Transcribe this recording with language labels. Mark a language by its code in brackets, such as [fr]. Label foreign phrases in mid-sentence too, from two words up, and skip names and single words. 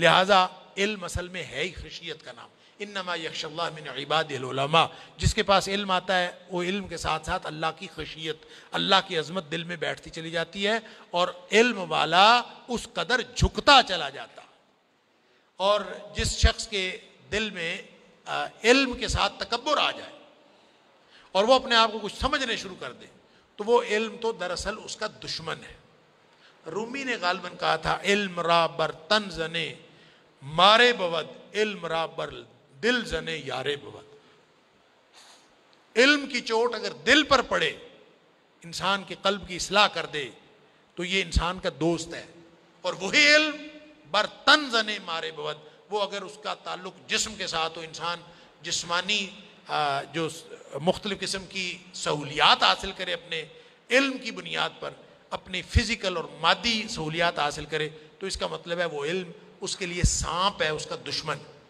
[ur] لہٰذا علم اصل میں ہے ہی خشیت کا نام، [ar] انما یخشی اللہ من عبادہ العلماء، [ur] جس کے پاس علم آتا ہے وہ علم کے ساتھ ساتھ اللہ کی خشیت، اللہ کی عظمت دل میں بیٹھتی چلی جاتی ہے، اور علم والا اس قدر جھکتا چلا جاتا۔ اور جس شخص کے دل میں علم کے ساتھ تکبر آ جائے اور وہ اپنے آپ کو کچھ سمجھنے شروع کر دے تو وہ علم تو دراصل اس کا دشمن ہے۔ رومی نے غالباً کہا تھا، [fa] علم را بر تن زنے مارے بود، علم را بر دل زنے یارے بود۔ [ur] علم کی چوٹ اگر دل پر پڑے، انسان کے قلب کی اصلاح کر دے تو یہ انسان کا دوست ہے، اور وہی علم [fa] بر تن زنے مارے بود، [ur] وہ اگر اس کا تعلق جسم کے ساتھ ہو، انسان جسمانی جو مختلف قسم کی سہولیات حاصل کرے اپنے علم کی بنیاد پر، اپنی فزیکل اور مادی سہولیات حاصل کرے، تو اس کا مطلب ہے وہ علم اس کے لیے سانپ ہے، اس کا دشمن۔